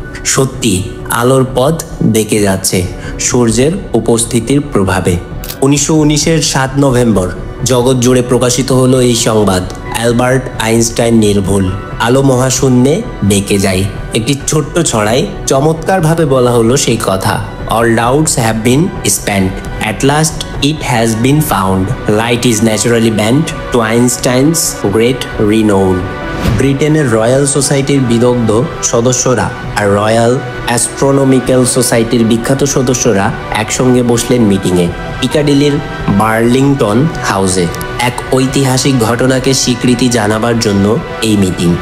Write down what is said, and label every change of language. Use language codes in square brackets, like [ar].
[bn] সত্যি আলোর পথ বেঁকে যাচ্ছে সূর্যের উপস্থিতির প্রভাবে। 1919-এর 7 নভেম্বর জগৎ জুড়ে প্রকাশিত হলো এই সংবাদ। অ্যালবার্ট আইনস্টাইন নির্ভুল। আলো মহাশূন্যে বেঁকে যায়। একটি ছোট্ট ছড়ায় চমৎকারভাবে বলা হলো সেই কথা। [en] All doubts have been spent. At last it has been found. Light is naturally bent to Einstein's great renown. [bn] ব্রিটেনের রয়্যাল সোসাইটির বিদগ্ধ সদস্যরা আর রয়্যাল অ্যাস্ট্রোনমিক্যাল সোসাইটির বিখ্যাত সদস্যরা একসঙ্গে বসলেন মিটিংয়ে, পিকাডিলির বার্লিংটন হাউসে। এক ঐতিহাসিক ঘটনাকে স্বীকৃতি জানাবার জন্য এই মিটিং।